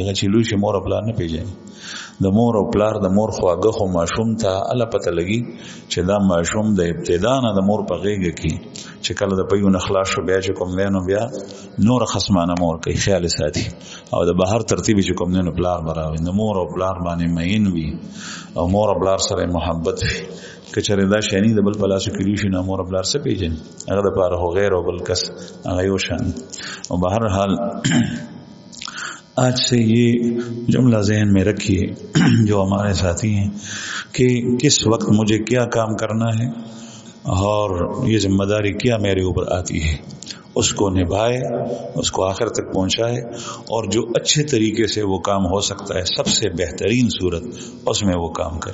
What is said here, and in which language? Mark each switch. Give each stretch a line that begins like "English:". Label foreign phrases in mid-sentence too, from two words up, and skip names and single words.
Pashto: هغه چې لوی شي مور او پلار نه پېژني. د مور او پلار د مور خواږه خو ماشوم ته هله پته لګي چې دا ماشوم د ابتدا نه د مور په غېږه کې چې کله د پیو نه خلاص شو، بیا چې کوم دی نو بیا نور خصمانه مور کوي، خیال ساتي. او د بهر ترتیب چې کوم دی نو پلار به راوي، د مور او پلار باندې مین وي او مور او پلار سره محبت وي. که چېرې دا شیانې د بل په لاسو کې لوي شي، نو مور او پلار څه پېژني؟ هغه دپاره خو غیر او بل کس هغه یو شان.
Urdu: او بہرحال آج سے یہ جملہ ذہن میں رکھیے جو ہمارے ساتھی ہیں کہ کس وقت مجھے کیا کام کرنا ہے اور یہ ذمہ داری کیا میرے اوپر آتی ہے، اس کو نبھائے، اس کو آخر تک پہنچائے، اور جو اچھے طریقے سے وہ کام ہو سکتا ہے، سب سے بہترین صورت اس میں وہ کام کرے.